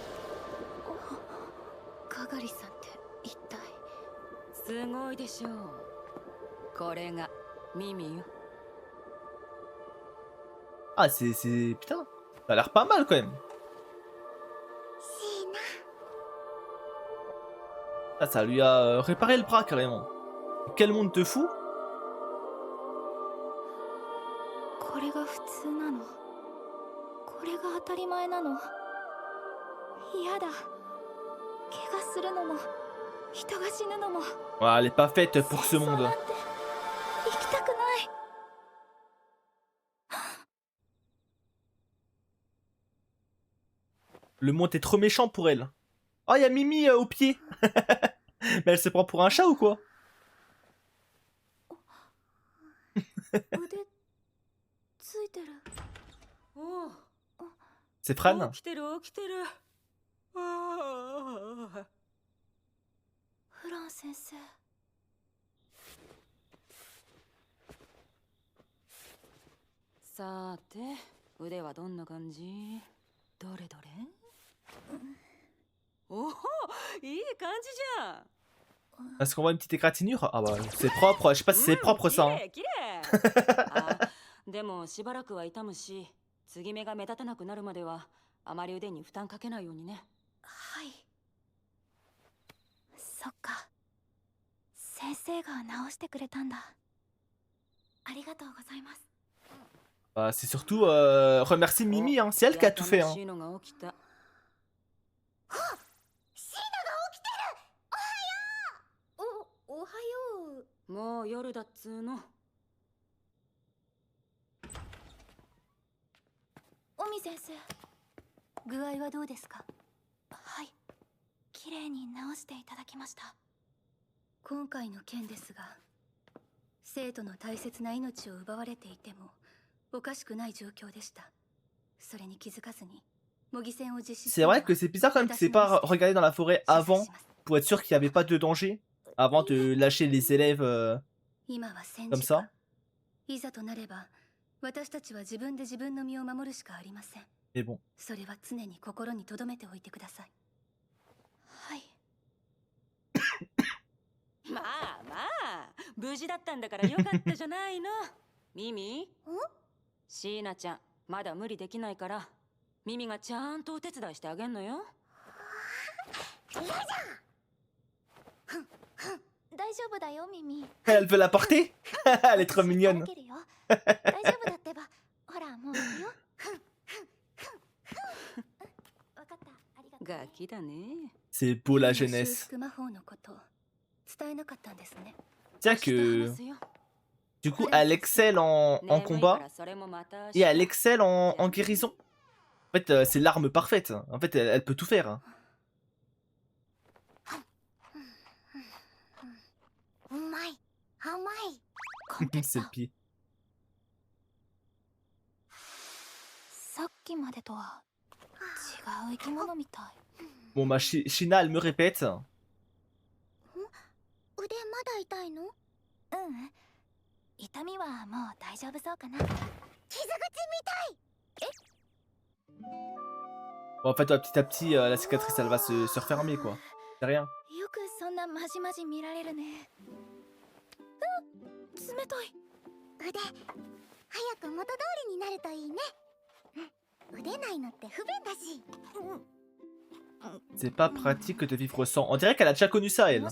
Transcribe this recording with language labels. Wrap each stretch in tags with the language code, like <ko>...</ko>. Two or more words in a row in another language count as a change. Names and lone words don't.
<ja>かがりさんって一体。すごいでしょう。これがミミよ。</ja> <fr>Ah, c'est... Putain, ça a l'air pas mal quand même.</fr> <ja>シーナ。</ja> <fr>Ah, ça lui a réparé le bras carrément. Quel monde de fou!</fr> <ja>これが普通なの。これが当たり前なの。嫌だ。怪我するのも、人が死ぬのも。</ja> <fr>Ouais, elle est pas faite pour ce</fr> <ja>戦争</ja> <fr>monde.</fr> <ja>なんて生きたくない。</ja> <fr>Le monde est trop méchant pour elle. Oh, il y a Mimi au pied. Mais elle se prend pour un chat ou quoi?</fr> <ja>腕ついてる。おう、</ja> <fr>C'est Fran?</fr> <ja>起きてる起きてる。ああ。フラン先生。さて、腕はどんな感じ？どれどれ？おお、いい感じじゃん。</ja> <fr>Est-ce qu'on voit une petite égratignure? Ah bah, c'est propre. Je sais pas si c'est propre ça. Hein.</fr> <ja>綺麗。あ、でもしばらくは痛むし、継ぎ目が目立たなくなるまではあまり腕に負担かけないようにね。はい。そっか。先生が直してくれたんだ。ありがとうございます。</ja> <fr>Bah, c'est surtout remercier Mimi. Hein. C'est elle qui a tout fait. Hein.</fr> <ja>シーナが起きた。おはよう。もう夜だっつーの。オミ先生。具合はどうですか？はい。綺麗に直していただきました。今回の件ですが、生徒の大切な命を奪われていてもおかしくない状況でした。それに気づかずに模擬戦を実施す</ja> <fr>C'est</fr> <ja>るのは</ja> <fr>vrai que c'est bizarre quand même qu'il s'est pas regardé dans la forêt avant pour être sûr qu'il n'y avait pas de danger avant de lâcher les élèves</fr> <ja>今は戦</ja> <fr>comme</fr> <ja>時下</ja> <fr>ça.</fr> <ja>いざとなれば私たちは自分で自分の身を守るしかありません。</ja> <fr>Mais bon.</fr> <ja>それは常に心に留めておいてください。はい。まあまあ、無事だったんだからよかったじゃないの。ミミ？シーナちゃん、まだ無理できないから、ミミがちゃんとお手伝いしてあげんのよ。大丈夫だよ、ミミ。</ja> <fr>Elle veut la porter. Elle est trop mignonne.</fr> <ja>大丈夫だってば。ほら、もういいよ。わかった。ありがとう。ガキだね。</ja> <fr>C'est beau la jeunesse.</fr> <ja>修復魔法のこと伝えなかったんですね。</ja> <fr>Tiens que du coup elle excelle en combat et elle excelle en guérison. En fait c'est l'arme parfaite. En fait elle peut tout faire. Hein.</fr> <ja>うまい。甘い。コンテス</ja> <fr>C'est</fr> <ja>ト</ja> <fr>le。pied.</fr> <ja>さっきまでとは違う生き物みたい。</ja> <fr>Bon bah Shina elle me répète.</fr> <ja>腕まだ痛いの？うん。痛みはもう大丈夫そうかな。傷口みたい。</ja> <fr>Bon en fait petit à petit la cicatrice elle va se refermer quoi. C'est rien.</fr> <ja>よくそんなまじまじ見られるね。冷たい。腕、早く元通りになるといいね。腕ないのって不便だし。</ja> <fr>C'est pas pratique de vivre sans. On dirait qu'elle a déjà connu ça, elle.</fr>